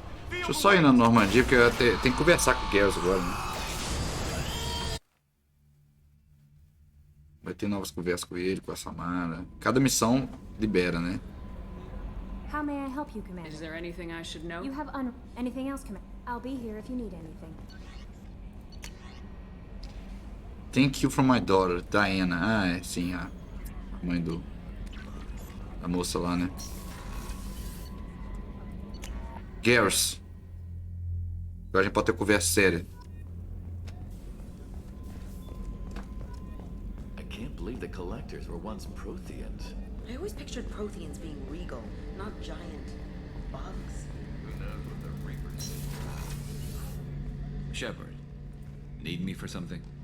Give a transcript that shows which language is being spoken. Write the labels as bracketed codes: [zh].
[pt] Deixa eu só ir na Normandia, porque eu tenho que conversar com o Garrus agora, né? Vai ter novas conversas com ele, com a Samara. Cada missão libera, né? [en] How may I help you, Commander? Is there anything I should know? You have anything else, Commander? I'll be here if you need anything. Thank you from my daughter, Diana. [pt] Ah, é, sim, a mãe da moça lá, né? Garrus. Agora a gente pode ter conversa séria. [en] I can't believe the collectors were once Protheans. I always pictured Protheans being regal, not giant bugs. Who knows what the Reapers Shepard, need me for something?